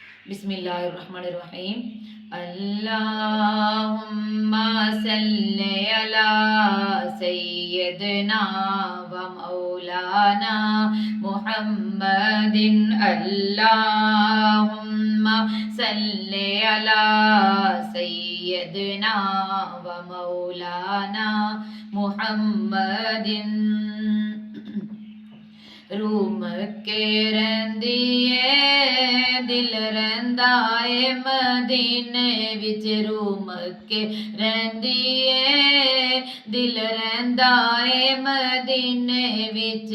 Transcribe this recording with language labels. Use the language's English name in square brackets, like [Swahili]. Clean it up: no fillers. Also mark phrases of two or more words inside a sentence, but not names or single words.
[Arabic] بسم الله الرحمن الرحيم. اللهم صل على سيدنا و مولانا محمد. اللهم صل على سيدنا و مولانا محمد. [Punjabi] ਰੂਮ ਕੇ ਰਹਿੰਦੀ ਹੈ ਦਿਲ ਰਹਿੰਦਾ ਹੈ ਮਦੀਨੇ ਵਿੱਚ। ਰੂਮ ਕੇ ਰਹਿੰਦੀ ਹੈ ਦਿਲ ਰਹਿੰਦਾ ਹੈ ਮਦੀਨੇ ਵਿੱਚ।